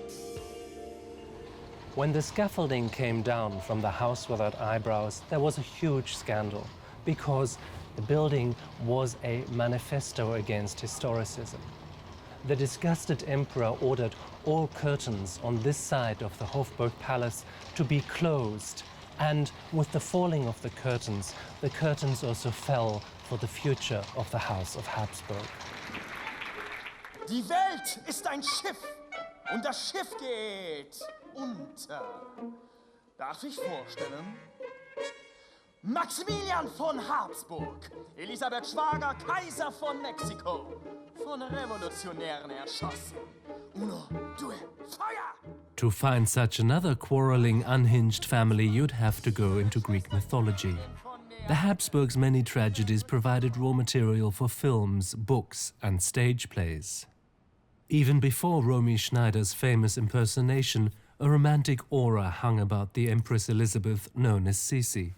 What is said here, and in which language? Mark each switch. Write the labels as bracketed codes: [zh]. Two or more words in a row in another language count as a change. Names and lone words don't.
[en] When the scaffolding came down from the house without eyebrows, there was a huge scandal, because the building was a manifesto against historicism. The disgusted emperor ordered all curtains on this side of the Hofburg Palace to be closed. And with the falling of the curtains also fell for the future of the House of Habsburg. [de] Die Welt ist ein Schiff und das Schiff geht unter. Darf ich vorstellen? Maximilian von Habsburg, Elisabeth Schwager, Kaiser von Mexiko, von Revolutionären erschossen. [it] Uno, due, [de] Feuer! [en] To find such another quarreling, unhinged family, you'd have to go into Greek mythology. The Habsburgs' many tragedies provided raw material for films, books, and stage plays. Even before Romy Schneider's famous impersonation, a romantic aura hung about the Empress Elizabeth, known as Sisi.